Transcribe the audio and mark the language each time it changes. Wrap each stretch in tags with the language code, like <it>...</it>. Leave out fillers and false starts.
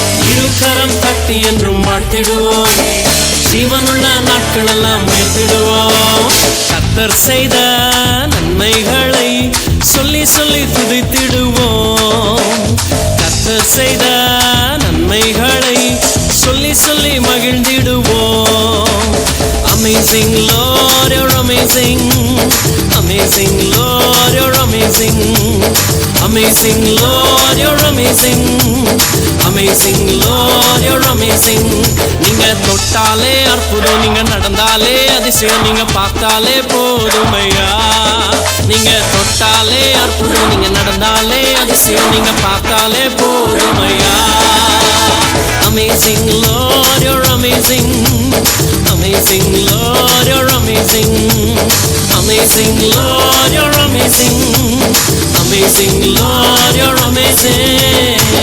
<ta>இருகரம் தட்டி என்றும் வாழ்த்திடுவோம், ஜீவனுள்ள நாட்கள் எல்லாம் உயர்த்திடுவோம். கர்த்தர் செய்த நன்மைகளை சொல்லி சொல்லி துதித்திடுவோம். கர்த்தர் செய்த நன்மைகளை சொல்லி சொல்லி மகிழ்ந்திடுவோம்.</ta> <en>Amazing Lord, you're amazing. Amazing Lord, you're amazing. Amazing Lord, you're amazing. Amazing Lord, you're amazing.</en> <ta>நீங்க தொட்டாலே அற்புதம், நீங்க நடந்தாலே அதிசயம், நீங்க பார்த்தாலே போதுமையா. நீங்க தொட்டாலே அற்புதம், நீங்க நடந்தாலே அதிசயம், நீங்க பார்த்தாலே போதுமையா.</ta> <en>Amazing Lord, you're amazing. Amazing Lord, you're amazing. Amazing Lord, you're amazing. Amazing Lord, you're amazing.</en>